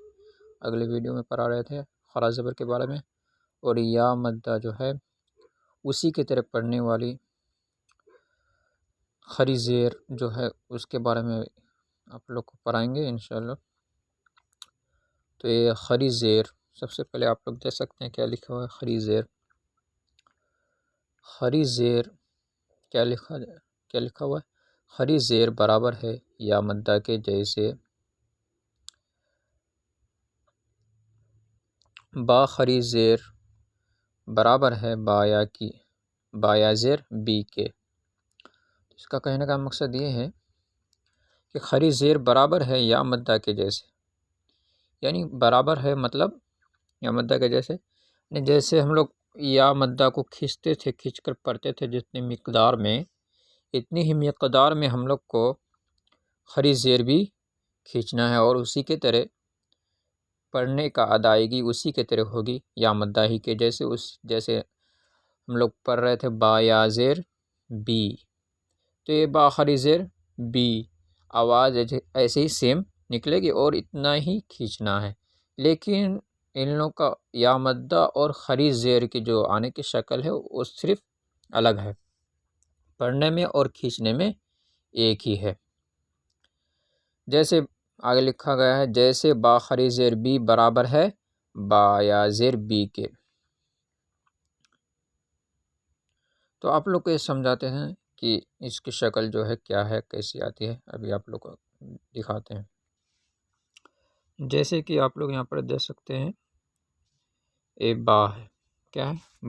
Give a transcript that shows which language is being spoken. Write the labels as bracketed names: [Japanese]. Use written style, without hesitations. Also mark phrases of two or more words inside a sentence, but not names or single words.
[Urdu] اگلے ویڈیو میں پڑھا رہے تھے خرا زبر کے بارے میں، اور یا مدہ جو ہے اسی کی طرح پڑھنے والی خری زیر جو ہے اس کے بارے میں آپ لوگ کو پڑھائیں گے [Arabic] انشاءاللہ۔ [Urdu] تو یہ خری زیر، سب سے پہلے آپ لوگ دیکھ سکتے ہیں کیا لکھا ہوا ہے خری زیر۔ خری زیر کیا لکھا ہوا ہے؟ خری زیر برابر ہے یا مدہ کے جیسے با خری زیر برابر ہے با یا زیر بی کے۔ اس کا کہنے کا مقصد یہ ہے کہ خری زیر برابر ہے یا مدہ کے جیسے، یعنی برابر ہے مطلب یا مدہ کے جیسے، جیسے ہم لوگ یا مدہ کو کھینچ کر پڑھتے تھے جتنی مقدار میں، اتنی ہی مقدار میں ہم لوگ کو خری زیر بھی کھینچنا ہے، اور اسی کے طرح پڑھنے کا ادائیگی اسی کے طرح ہوگی یا مدہ ہی کے جیسے۔ جیسے ہم لوگ پڑھ رہے تھے با یا زیر بی، تو یہ با خری زیر بی آواز ایسے ہی سیم نکلے گی اور اتنا ہی کھینچنا ہے، لیکن ان لوگوں کا یا مدہ اور خری زیر کی جو آنے کی شکل ہے وہ صرف الگ ہے، پڑھنے میں اور کھینچنے میں ایک ہی ہے۔ جیسے آگے لکھا گیا ہے، جیسے با خری زیر بی برابر ہے با یا زیر بی کے۔ تو آپ لوگ کو یہ سمجھاتے ہیں کہ اس کی شکل جو ہے کیا ہے، کیسی آتی ہے، ابھی آپ لوگ کو دکھاتے ہیں۔ جیسے کہ آپ لوگ یہاں پر دیکھ سکتے ہیں اے با ہے، کیا ہے؟